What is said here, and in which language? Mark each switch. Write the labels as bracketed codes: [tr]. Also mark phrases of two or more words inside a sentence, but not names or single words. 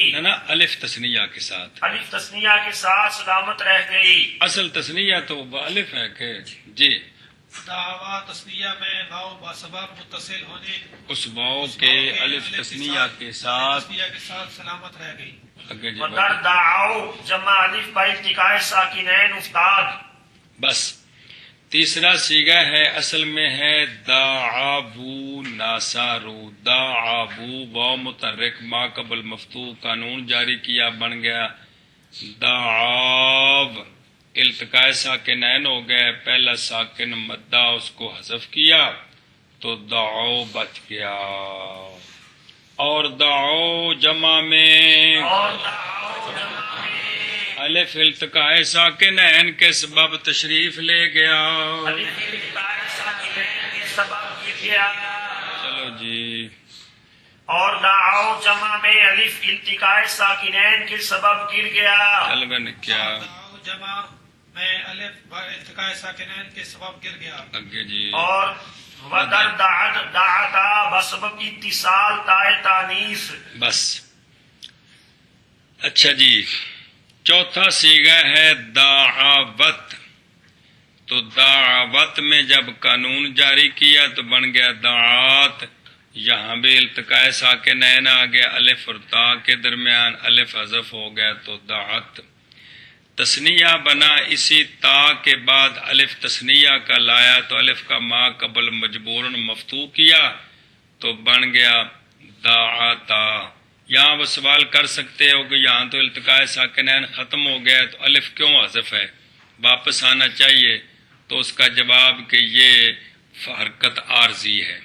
[ur] نا الف تثنیہ کے ساتھ الف تثنیہ کے ساتھ سلامت رہ گئی اصل تثنیہ تو الف ہے کہ جی دعوا تثنیہ میں واو بسبب متصل ہونے اس واو کے الف تثنیہ کے ساتھ سلامت رہ گئی [fa] ودر دعاو جمع الف با التقاء ساکنین افتاد [ur] بس تیسرا صیغہ ہے اصل میں ہے دعابو ناسارو دعابو واو متحرک ما قبل مفتوح قانون جاری کیا بن گیا دعاب التقاء ساکنین ہو گئے، پہلا ساکن مدہ اس کو حذف کیا تو دعو بچ گیا. اور دعو جمع میں الف التقاء ساکنین کے سبب تشریف لے گیا. چلو جی. اور دعو جمع میں الف التقاء ساکنین کے سبب گر گیا. چل کیا دعو جمع میں الف التقاء ساکنین کے سبب گر گیا. اگے جی. [fa] اور ودر دعت دعتا بسبب اتصال تائے تانیث. [ur] بس اچھا جی. چوتھا صیغہ ہے دعوت. تو دعوت میں جب قانون جاری کیا تو بن گیا دعات. یہاں بھی التقاء ساکنین آ گیا، الف اور تا کے درمیان الف حذف ہو گیا تو دعت. تثنیہ بنا اسی تا کے بعد الف تثنیہ کا لایا تو الف کا ما قبل مجبورن مفتوح کیا تو بن گیا دعاتا. یہاں وہ سوال کر سکتے ہو کہ یہاں تو التقاء ساکنین ختم ہو گیا تو الف کیوں حذف ہے، واپس آنا چاہیے. تو اس کا جواب کہ یہ حرکت عارضی ہے.